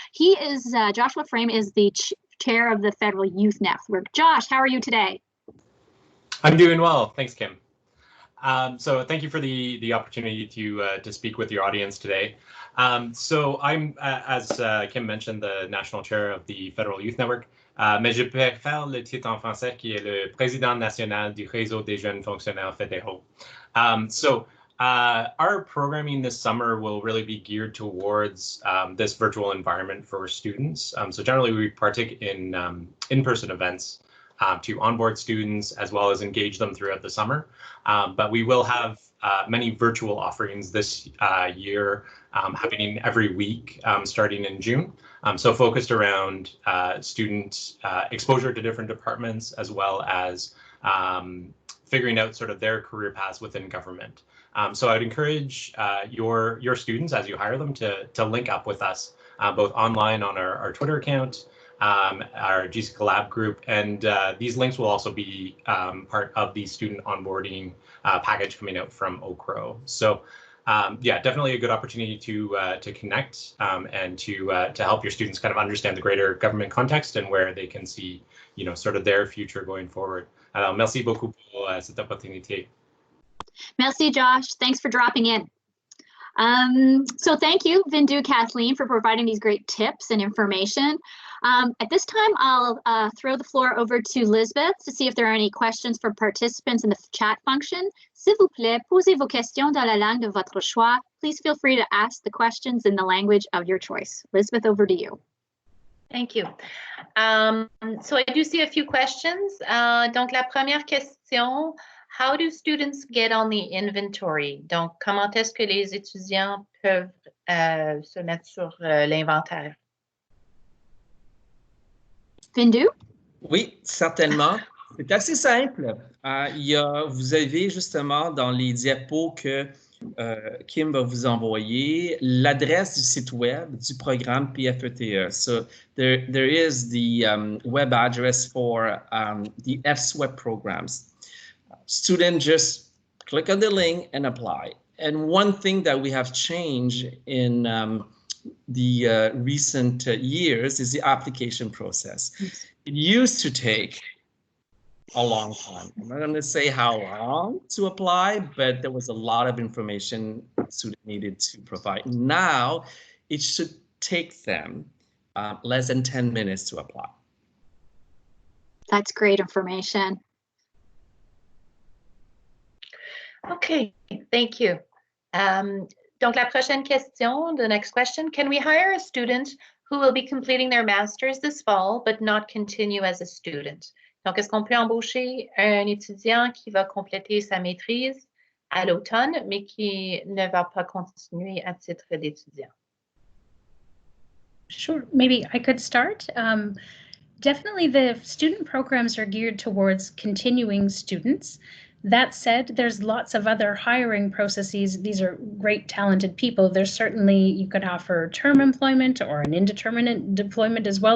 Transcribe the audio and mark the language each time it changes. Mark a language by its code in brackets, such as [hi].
[en] Joshua Frame is the chair of the Federal Youth Network. Josh, how are you today? I'm doing well, thanks, Kim. So thank you for the opportunity to speak with your audience today. So I'm, as Kim mentioned, the national chair of the Federal Youth Network. [fr] Mais je préfère le titre en français qui est le président national du réseau des jeunes fonctionnaires fédéraux. [en] Our programming this summer will really be geared towards this virtual environment for students. So generally we partake in in-person events to onboard students as well as engage them throughout the summer. But we will have many virtual offerings this year happening every week starting in June. So focused around student exposure to different departments as well as figuring out sort of their career paths within government. So I'd encourage your students as you hire them to link up with us both online on our Twitter account, our GC Collab group, and these links will also be part of the student onboarding package coming out from OCHRO. So yeah, definitely a good opportunity to connect and to help your students kind of understand the greater government context and where they can see, you know, sort of their future going forward. [fr] Alors, merci beaucoup pour cette opportunité. [en] Merci, Josh. Thanks for dropping in. So thank you, Vinh Du, Kathleen, for providing these great tips and information. At this time, I'll throw the floor over to Lisbeth to see if there are any questions for participants in the chat function. [fr] S'il vous plaît, posez vos questions dans la langue de votre choix. [en] Please feel free to ask the questions in the language of your choice. Lisbeth, over to you. Thank you. So I do see a few questions. [fr] Donc la première question, [en] how do students get on the inventory? [fr] Donc, comment est-ce que les étudiants peuvent se mettre sur l'inventaire? Vinh Du? Oui, certainement. C'est assez simple. Vous avez justement dans les diapos que Kim va vous envoyer l'adresse du site web du programme PFETE. [en] So there is the web address for the FSWEP programs. Student just click on the link and apply. And one thing that we have changed in the recent years is the application process. It used to take a long time. I'm not going to say how long to apply, but there was a lot of information students needed to provide. Now, it should take them less than 10 minutes to apply. That's great information. Okay, thank you. [fr] Donc la prochaine question, [en] the next question, can we hire a student who will be completing their master's this fall but not continue as a student? [fr] Donc, est-ce qu'on peut embaucher un étudiant qui va compléter sa maîtrise à l'automne, mais qui ne va pas continuer à titre d'étudiant? [en] Sure, maybe I could start. Definitely the student programs are geared towards continuing students. That said, there's lots of other hiring processes. These are great, talented people. There's certainly, you could offer term employment or an indeterminate deployment as well.